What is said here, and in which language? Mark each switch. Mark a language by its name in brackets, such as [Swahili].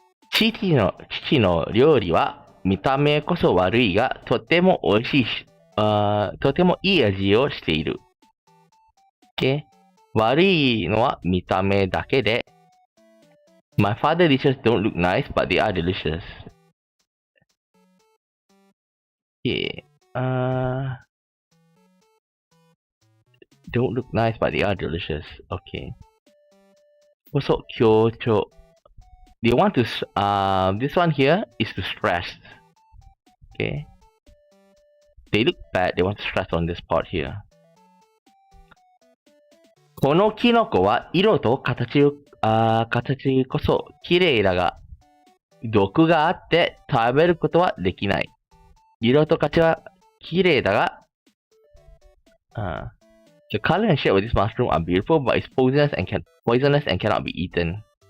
[Japanese] 父の料理は見た目こそ悪いが、とても美味しいし、とてもいい味をしている。 [English] Okay? [Japanese] 悪いのは見た目だけで、 [English] My father dishes don't look nice, but they are delicious. Okay. Don't look nice, but they are delicious. Okay. Also, 強調. They want to, this one here is to stress. Okay. They look bad, they want to stress on this part here. [Japanese] このキノコは色と形こそ綺麗だが、毒があって食べることはできない。色と形は綺麗だが、 [English] the color and shape of this mushroom are beautiful, but it's poisonous and cannot be eaten.